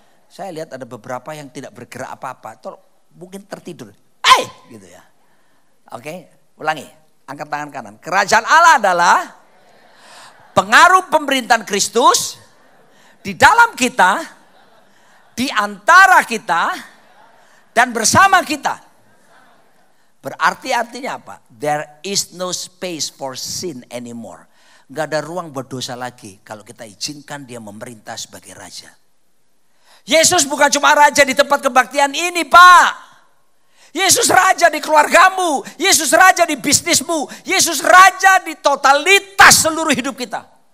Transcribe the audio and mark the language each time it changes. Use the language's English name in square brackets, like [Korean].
[Indonesian] Saya lihat ada beberapa yang tidak bergerak apa-apa, mungkin tertidur. Gitu ya. Oke, ulangi. Angkat tangan kanan. Kerajaan Allah adalah pengaruh pemerintahan Kristus di dalam kita, di antara kita, dan bersama kita. Berarti artinya apa? [English] There is no space for sin anymore. [Indonesian] Gak ada ruang buat dosa lagi kalau kita izinkan dia memerintah sebagai raja. Yesus bukan cuma raja di tempat kebaktian ini, Pak. Yesus raja di keluargamu. Yesus raja di bisnismu. Yesus raja di totalitas seluruh hidup kita.